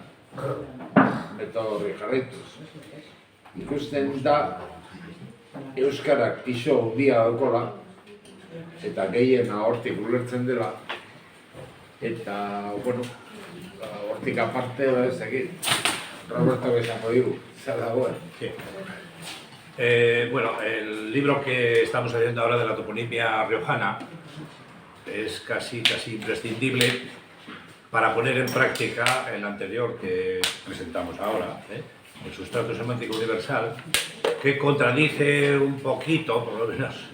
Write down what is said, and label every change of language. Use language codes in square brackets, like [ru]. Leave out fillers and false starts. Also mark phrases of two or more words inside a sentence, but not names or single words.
[eu] Metodo horri jarraituz. Ikusten da, euskarak piso hundia daukola, eta gehiena hortik ulertzen dela. Eta, bueno, hortik aparte, ez egin. Roberto que esango digu, zer dagoen. [es] Sí. Bueno, el libro que estamos haciendo ahora de la toponimia riojana es casi imprescindible para poner en práctica el anterior que presentamos ahora, el sustrato semántico universal, que contradice un poquito, por lo menos,